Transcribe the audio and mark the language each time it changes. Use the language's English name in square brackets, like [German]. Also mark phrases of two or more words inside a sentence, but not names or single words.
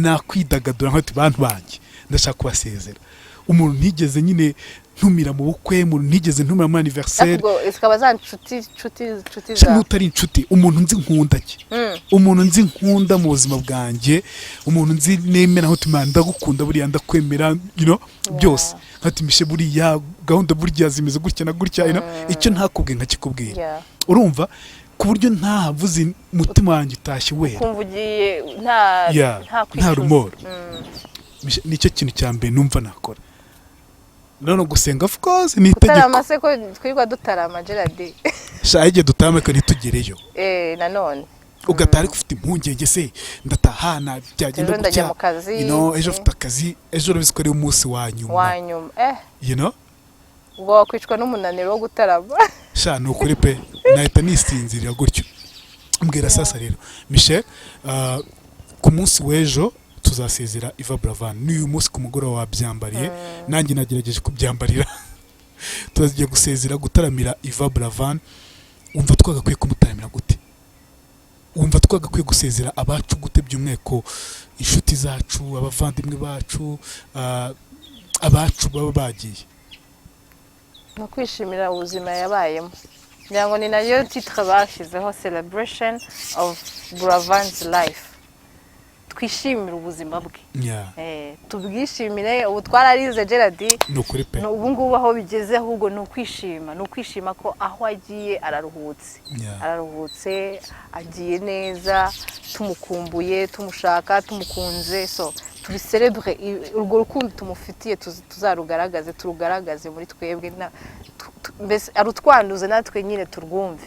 [Kinyarwanda] Nakwidagadura nk'ati bantu banjye ndashaka kubasezera. umuntu ntigeze nyine ntumira mu bukwe, umuntu ntigeze ntumira mu anniversaire, ubwo zikaba za nshuti za n'utari inshuti, umuntu nzi nkunda ki, umuntu nzi nkunda mu buzima bwanjye, umuntu nzi nemera aho tumana ndagukunda buriya ndakwemera, [English] you know, [Kinyarwanda] byose nkatimishe buriya gahunda burya zimeze gutya na gutya, [English] you know, [Kinyarwanda] icyo ntakubwiye nkakikubwira, urumva, ku buryo ntahavuze umutima wanjye utashye wera, kumva ugiye nta rumoro. Nicyo kintu cya mbere numva nakora. None gusenga [English] of course [Kinyarwanda] ni itegeko. Utarama se ko twirwa dutarama Gerard. Sha igihe dutarama ko ntitugereyo. Nanone. Ugatari kufite impungenge se ndatahana byagenda gutya. [English] You know, [Kinyarwanda] ejo ufite akazi, ejo bizikore umunsi wa nyuma. [English] You know? [Kinyarwanda] Ubwo wakwicwa n'umunaniro wo gutarama. Sha nukuri pe nahita nisinzirira gutyo. Mbwira sasa rero Michel, ku munsi w'ejo tuzasezera Iva Buravan. N'uyu munsi ku mugoroba wabyambariye, nanjye nagerageje kubyambarira. Tuzagiye gusezera gutaramira Iva Buravan. Umva twagakwiye kumutaramira gute? Umva twagakwiye gusezera abacu gute, by'umweko inshuti zacu, abavandimwe bacu, abacu baba bagiye? No kwishimira ubuzima yabayemo. Nyango ni nayo titre bashizeho, [English] celebration of Buravan's life. [Kinyarwanda] Twishimira ubuzima bwe. Tubwishimire, ubu twararize Gerard. Nukuri pe. Ubu ngubu aho bigeze ahubwo no kwishima ko aho agiye araruhutse. Araruhutse, agiye neza, tumukumbuye, tumushaka, tumukunze, so tubicelebre urwo rukundo tumufitiye, turugaragaze muri twebwe, mbese arutwanduze natwe nyine turwumve.